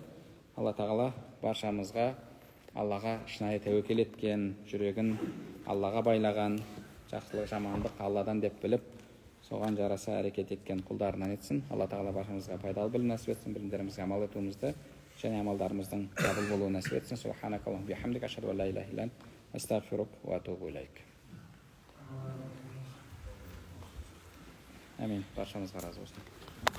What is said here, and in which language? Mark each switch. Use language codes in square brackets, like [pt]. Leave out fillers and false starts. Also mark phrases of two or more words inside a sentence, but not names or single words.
[kk] Алла тағала баршамызға Аллаға шынайы тәуекел еткен, жүрегін Аллаға байлаған, жақсылық жамандық Алладан деп біліп, соған жараса әрекет еткен құлдарынан етсін. Алла тағала баршамызға пайдалы білім нәсіп етсін, білімдерімізге амал етуімізді және амалдарымыздың қабыл болуын нәсіп етсін. [ar] سبحانك اللهم وبحمدك أشهد أن لا إله إلا أنت أستغفرك وأتوب إليك. [kk] Әмин. Баршамызға разы болсын.